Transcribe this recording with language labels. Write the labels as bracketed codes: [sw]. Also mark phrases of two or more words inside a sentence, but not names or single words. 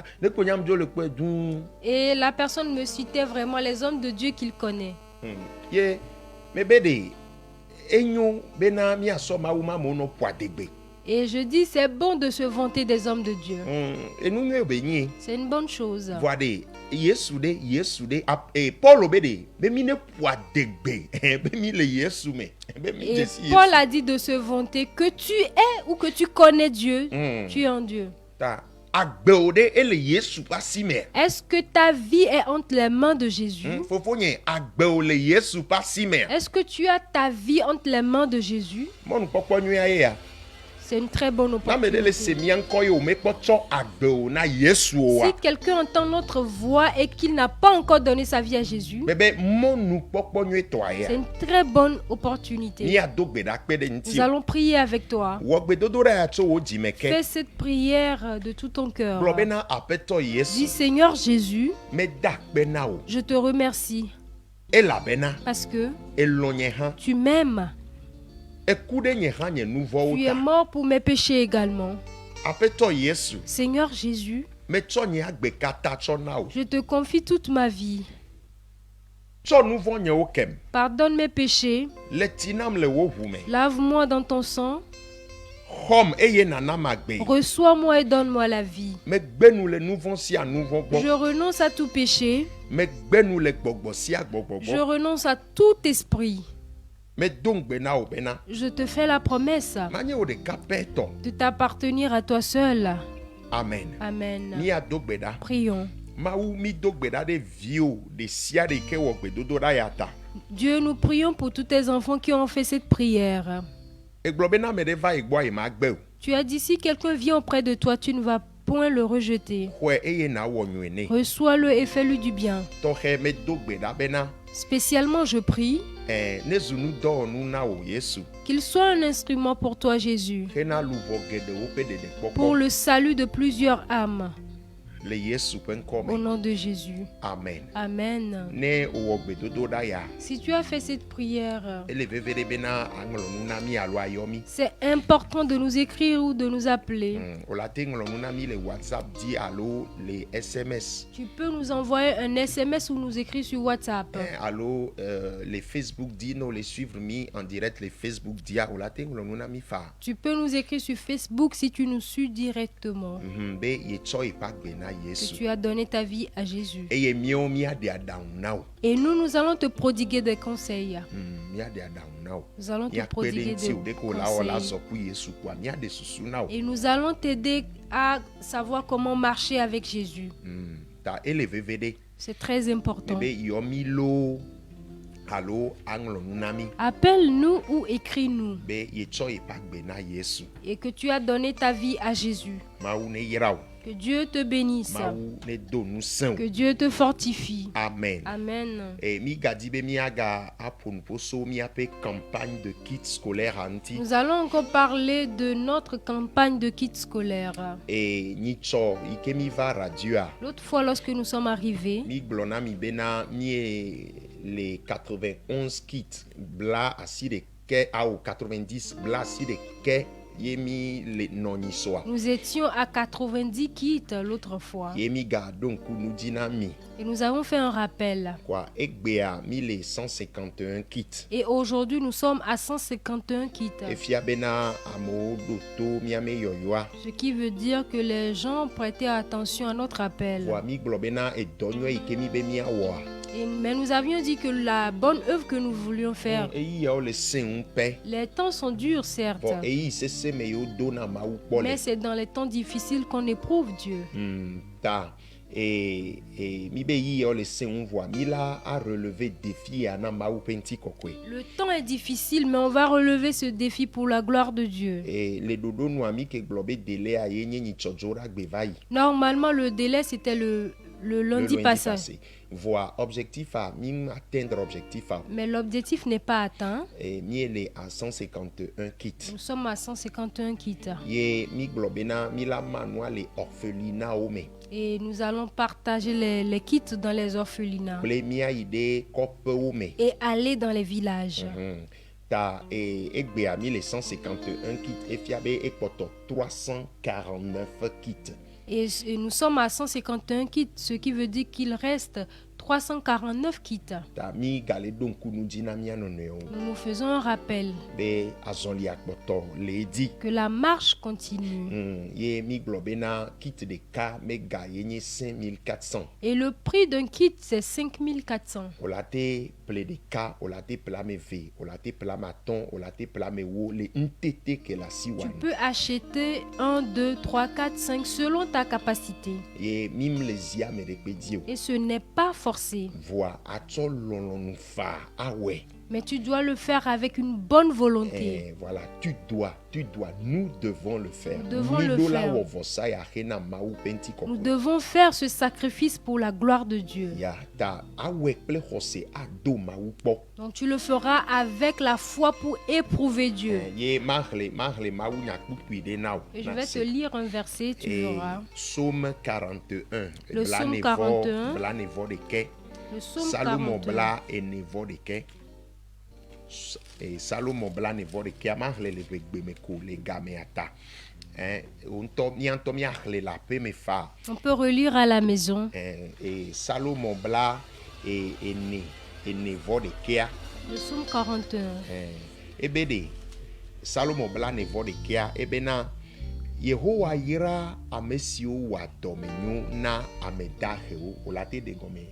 [ee] Ne ko nyam dzo le kpe duu. [fr] Et la personne me citait vraiment les hommes de Dieu qu'il connaît. [ee] Ye, me be ɖe enyo bena miasɔ mawu ma me wonɔ ƒoa degbe. [fr] Et je dis, c'est bon de se vanter des hommes de Dieu. [ee] Enu nyuie be nyie. [fr] C'est une bonne chose. [ee] Voa ɖe Yesu ɖe Paul be ɖe be mi ne ƒoa degbe be mi le Yesu me be mi [fr] Et [ee] dzesi Yesu. [fr] Paul a dit de se vanter que tu es ou que tu connais Dieu, tu es en Dieu. [ee] Ta agbewo ɖe ele Yesu ƒe asi me. [fr] Est-ce que ta vie est entre les mains de Jésus? [ee] Fofo nye agbewo le Yesu ƒe asi me. [fr] Est-ce que tu as ta vie entre les mains de Jésus? [ee] Mɔnukpɔkpɔ nyuia ye ya. [fr] C'est une très bonne [ee] Na me ɖe le [fr] opportunité. [ee] se mia ŋkɔ ye o mekpɔ tsɔ agbewo na Yesu o [fr] Si [ee] wa. [fr] quelqu'un entend notre voix et qu'il n'a pas encore donné sa vie à Jésus, [ee] Bebe mɔnukpɔkpɔ nyuitɔa [fr] c'est [ee] ye. [fr] une très bonne opportunité. [ee] Miado gbeɖakpe ɖe [fr] Nous [ee] ŋuti. [fr] allons prier avec toi. [ee] Wɔ gbedodoɖa ya tso wo dzime ke. [fr] Fais cette prière de tout ton cœur. [ee] Gblɔ bena aƒetɔ [fr] Dis, [ee] Yesu [fr] Seigneur Jésus, [ee] meda akpe na wo. [fr] je te remercie [ee] Elabena [fr] parce que [ee] elɔ nye hã. [fr] tu m'aimes. [ee] Eku ɖe nye hã nye nu vɔwo [fr] Tu es [ee] ta. [fr] mort pour mes péchés également. [ee] Aƒetɔ Yesu [fr] Seigneur Jésus, [ee] metsɔ nye agbe katã tsɔ na wo. [fr] je te confie toute ma vie. [ee] Tsɔ nu vɔ nyewo kem. [fr] Pardonne mes péchés. [ee] Le ti nam le wo ʋu me. [fr] Lave-moi dans ton sang. [ee] Xɔm eye nanam agbe. [fr] Reçois-moi et donne-moi la vie. [ee] Megbe nu le nu vɔ sia nu vɔ [fr] Je [ee] gbɔ. [fr] renonce à tout péché. [ee] Megbe nu le gbɔgbɔ sia gbɔgbɔ [fr] Je [ee] gbɔ. [fr] renonce à tout esprit. [ee] Medo ŋgbe na wo bena. [fr] Je te fais la promesse [ee] Manye wo ɖeka pɛ tɔ. [fr] de t'appartenir à toi seul. [ee] Amen. [fr] Amen. [ee] Míado gbe ɖa. [fr] Prions. [ee] Mawu mi do gbe ɖa ɖe viwo ɖe sia ɖe ke wɔ gbedodoɖa ya ta. [fr] Dieu, nous prions pour tous tes enfants qui ont fait cette prière. [ee] Egblɔ bena ame ɖe va yi gbɔ yi ma gbe o. [fr] Tu as dit, si quelqu'un vient auprès de toi, tu ne vas point le rejeter. [ee] Xɔe eye na wɔ nyuie nɛ. [fr] Reçois-le et fais-lui du bien. [ee] Tɔxɛ medo gbe ɖa bena. [fr] Spécialement, je prie [ee] Ne zu nudɔwɔnu na wo Yesu. [fr] qu'il soit un instrument pour toi, Jésus, [ee] Hena luʋɔ geɖewo ƒe ɖeɖekpɔkpɔ. [fr] pour le salut de plusieurs âmes. [ee] Le Yesu ƒe ŋkɔ [fr] Au [ee] me. [fr] nom de Jésus. [ee] Amen. [fr] Amen. [ee] Ne wòwɔ gbedodoɖa ya. [fr] Si tu as fait cette prière, [ee] Ele veve ɖe bena aŋlɔ nu na mi alo ayɔ mi. [fr] c'est important de nous écrire ou de nous appeler. [ee] Wòla te ŋlɔ nu na mi le WhatsApp dzi alo le SMS. [fr] Tu peux nous envoyer un SMS ou nous écrire sur WhatsApp. [ee] Alo le Facebook dzi no le suivre mi [fr] en direct [ee] le Facebook dia wòla te ŋlɔ nu na mi fa. [fr] Tu peux nous écrire sur Facebook si tu nous suis directement. [ee] Be yetsɔ yi ƒe agbe na [fr] Que [ee] Yesu. [fr] tu as donné ta vie à Jésus. [ee] Eye míawo míaɖe aɖaŋu na wo. [fr] Et nous allons te prodiguer des conseils. [ee] Míaɖe aɖaŋu na wo. [fr] Nous allons te [ee] Míakpe ɖe [fr] prodiguer [ee] ŋuti [fr] des [ee] o ɖe ko la wɔ la [fr] conseils. [ee] zɔ ku Yesu kua míaɖe susu na wo. [fr] Et nous allons t'aider à savoir comment marcher avec Jésus. [ee] Ta ele veve ɖe. [fr] C'est très important. [ee] Be yɔ mi loo alo aŋlɔ nu na mi [fr] Appelle-nous ou écris-nous. [ee] be yetsɔ yeƒe agbe na Yesu. [fr] Et que tu as donné ta vie à Jésus. [ee] Mawu ne yra wo. [fr] Que Dieu te bénisse. [ee] Mawu ne do nu sẽ [fr] Que [ee] wo. [fr] Dieu te fortifie. [ee] Amen. [fr] Amen. [ee] Mi gadi be miaga aƒo nu ƒo so miaƒe [fr] campagne de kit scolaire [ee] anti. [fr] Nous allons encore parler de notre campagne de kit scolaire. [ee] Nyitsɔ yi ke mi va radio a. [fr] L'autre fois, lorsque nous sommes arrivés, [ee] Mi gblɔ na mi bena mie [fr] les 91 kits [ee] bla asi ɖeke awo 90 bla asi ɖeke ye mi le nɔnyi soa. [fr] nous étions à 90 kits l'autre fois. [ee] Ye mi ga do ŋku nu dzi na mi. [fr] Et nous avons fait un rappel. [ee] Kwa egbea mi le 151 kits. [fr] Et aujourd'hui, nous sommes à 151 kits. [ee] Efia bena amewo ɖo to miame yɔyɔa. [fr] Ce qui veut dire que les gens prêtaient attention à notre appel. [ee] Kwa mi gblɔ bena edɔ nyuie yi ke mi be miawɔa. [fr] Mais nous avions dit que la bonne œuvre que nous voulions faire, [ee] Eyi yawo le sẽ ŋu pɛ. [fr] les temps sont durs, certes, [ee] Vɔ eyi sese me yewo do na Mawu kpɔ le. [fr] mais c'est dans les temps difficiles qu'on éprouve Dieu. [ee] Ta mi be yi yawo le sẽ ŋu vɔa mi la [fr] a relever défi [ee] ya na Mawu ƒe ŋutikɔkɔe. [fr] Le temps est difficile, mais on va relever ce défi pour la gloire de Dieu. [ee] Le ɖoɖo nua mi ke gblɔ be delea ye nye nyitsɔdzoragbe va yi. [fr] Normalement, le délai, c'était le lundi passé. [ee] Voa objectif a mi atteindre objectif a. [fr] Mais l'objectif n'est pas atteint. [ee] Mi ele [fr] à 151 kits. Nous sommes à 151 kits. [ee] Ye mi gblɔ bena mi la manua le orphelinat wo me. [fr] Et nous allons partager les kits dans les orphelinats. [ee] Kple mia yi ɖe kɔƒewo me. [fr] Et aller dans les villages. [ee] Ta egbea mi le 151 kits efia be ekpɔtɔ 349 kits. [fr] Et nous sommes à 151 kits, ce qui veut dire qu'il reste 349 kits. [ee] Ta mi gale do ŋku nu dzi na mia nɔnɔewo. [fr] Nous nous faisons un rappel [ee] Be azɔli akpɔtɔ le edzi. [fr] que la marche continue. [ee] Ye mi gblɔ bena kit ɖeka mega ye nye 5400. [fr] Et le prix d'un kit, c'est 5400. [ee] O la te ple ɖeka, o la te ple ame eve, o la te ple ame atɔ̃, o la te ple ame ewo le ŋutete ke le asi [fr] Tu [ee] wani. [fr] peux acheter 1, 2, 3, 4, 5 selon ta capacité. [ee] Ye mi le zi ame ɖekpe dzi o. [fr] Et ce n'est pas forcé. [ee] Voa atsɔ lɔlɔnu fa awɔe. [fr] Mais tu dois le faire avec une bonne volonté. Voilà, nous devons le faire. Nous devons le faire. Nous devons faire ce sacrifice pour la gloire de Dieu. Donc tu le feras avec la foi pour éprouver Dieu. Et je vais te lire un verset, tu verras. Psaume 41. Le psaume 41. Le psaume Salomon 41. [ee] bla enevo ɖeke. Salomon bla nevo ɖeke amaxlẽ le ʋegbe me ko le gamea ta. Miantɔ miaxlẽ le aƒe me fa. [fr] On peut relire à la maison. [ee] Salomon bla enevo ɖekea. [fr] Le psaume 41. [ee] Ebe ɖe Salomon bla nevo ɖekea ebena Yehowa yra ame siwo wɔa dɔmenyo na ame dahewo. O la te de gɔme.